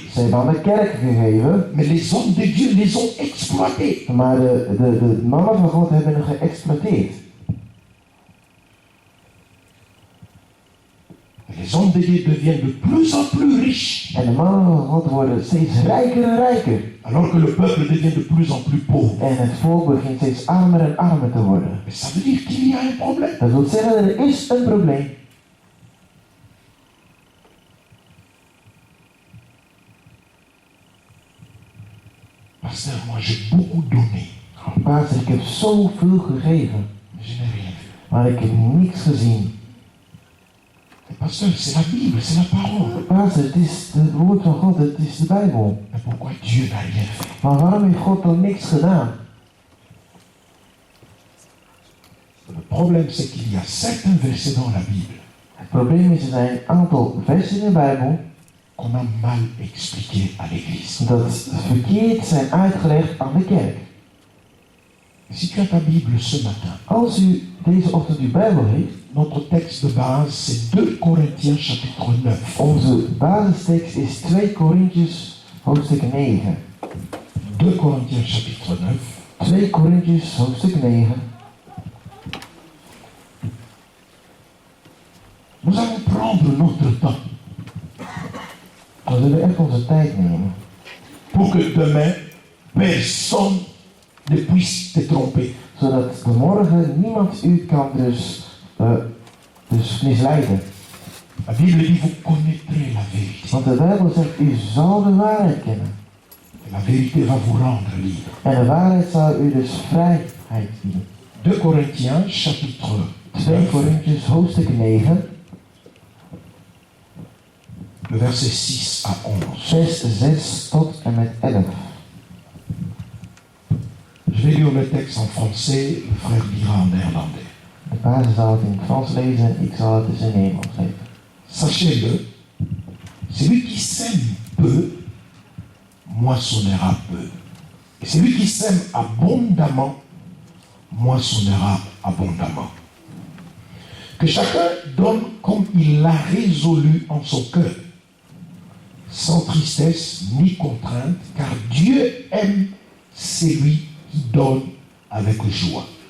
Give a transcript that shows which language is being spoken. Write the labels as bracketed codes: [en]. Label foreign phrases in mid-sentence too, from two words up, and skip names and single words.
[nl] Ze hebben aan de kerk gegeven, [fr] Mais les hommes de Dieu les ont exploités. [nl] maar de mannen van God hebben hen geëxploiteerd. [fr] Les hommes de Dieu deviennent de plus en plus riches, [nl] En de mannen van God worden steeds rijker en rijker. [fr] alors que le peuple devient de plus en plus pauvre. [nl] En het volk begint steeds armer en armer te worden. [fr] Mais ça veut dire qu'il y a un problème. [nl] Dat wil zeggen, er is een probleem. [fr] Pasteur, moi j'ai beaucoup donné, [nl] Pastor, ik heb zoveel gegeven, [fr] mais je n'ai rien vu. [nl] maar ik heb niks gezien. [fr] Mais pasteur, c'est la Bible, c'est la parole. [nl] Pastor, het is het woord van God, het is de Bijbel. [fr] Mais pourquoi Dieu n'a rien fait? [nl] Maar waarom heeft God dan niks gedaan? [fr] Le problème, c'est qu'il y a certains versets dans la Bible [nl] Het probleem is, er zijn een aantal versen in de Bijbel [fr] qu'on a mal expliqués à l'église. [nl] dat verkeerd zijn uitgelegd aan de kerk. [fr] Si tu as ta Bible ce matin, [nl] Als u deze ochtend uw Bijbel heeft, [fr] notre texte de base, c'est 2 Corinthiens chapitre 9. [nl] onze basistekst is 2 Korintiërs hoofdstuk 9. [fr] 2 Corinthiens chapitre 9. [nl] 2 Korintiërs hoofdstuk 9. [fr] Nous allons prendre notre temps [nl] We zullen echt onze tijd nemen. [fr] pour que demain, personne ne puisse te tromper. [nl] Zodat de morgen niemand u kan dus misleiden. [fr] La Bible dit, vous connaîtrez la vérité. [nl] Want de Bijbel zegt, u zal de waarheid kennen. [fr] Et la vérité va vous rendre libre. [nl] En de waarheid zal u dus vrijheid bieden. [fr] 2 Corinthiens chapitre 2 9, [nl] Korintiërs hoofdstuk 9, [fr] le verset 6 à 11. [nl] vers 6 tot en met 11. [fr] Je vais lire le texte en français, le frère lira en néerlandais. [nl] De basis zal het in het Frans lezen en ik zal het dus in Nederlands lezen. [fr] Sachez-le, celui qui sème peu, moissonnera peu. Et celui qui sème abondamment, moissonnera abondamment. Que chacun donne comme il l'a résolu en son cœur, sans tristesse ni contrainte, car Dieu aime celui qui donne avec joie.